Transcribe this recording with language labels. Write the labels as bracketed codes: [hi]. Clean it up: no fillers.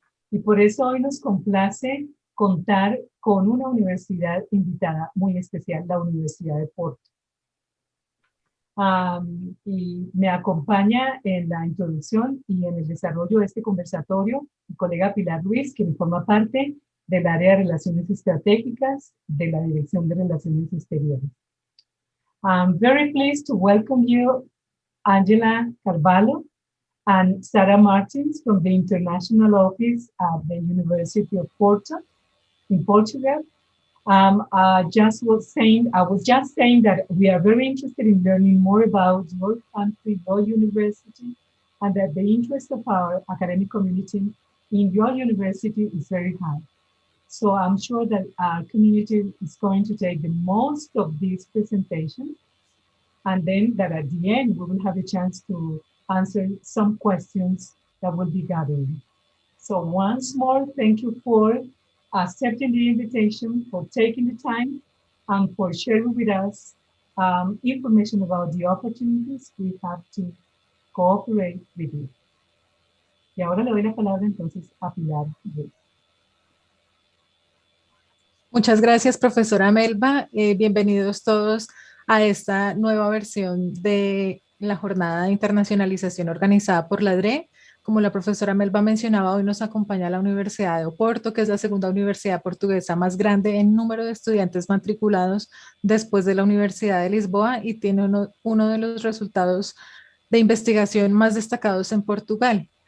[es] Y por eso hoy nos complace contar con una universidad invitada muy especial, la Universidad de Porto. Y me acompaña en la introducción y en el desarrollo de este conversatorio mi colega Pilar Ruiz, quien forma parte del área de Relaciones Estratégicas de la Dirección de Relaciones Exteriores. [en] I'm very pleased to welcome you, Ângela Carvalho and Sara Martins from the International Office at the University of Porto in Portugal. I was just saying that we are very interested in learning more about your country, your university, and that the interest of our academic community in your university is very high. So I'm sure that our community is going to take the most of this presentation, and then that at the end we will have a chance to answer some questions that will be gathering. So once more, thank you for accepting the invitation, for taking the time, and for sharing with us information about the opportunities we have to cooperate with you. [es] Y ahora le doy la palabra entonces a Pilar. Muchas gracias, profesora Melba. Bienvenidos todos a esta nueva versión de la jornada de internacionalización organizada por la DRE. Como la profesora Melba mencionaba, hoy nos acompaña la Universidad de Oporto, que es la segunda universidad portuguesa más grande en número de estudiantes matriculados después de la Universidad de Lisboa y tiene uno de los resultados de investigación más destacados en Portugal.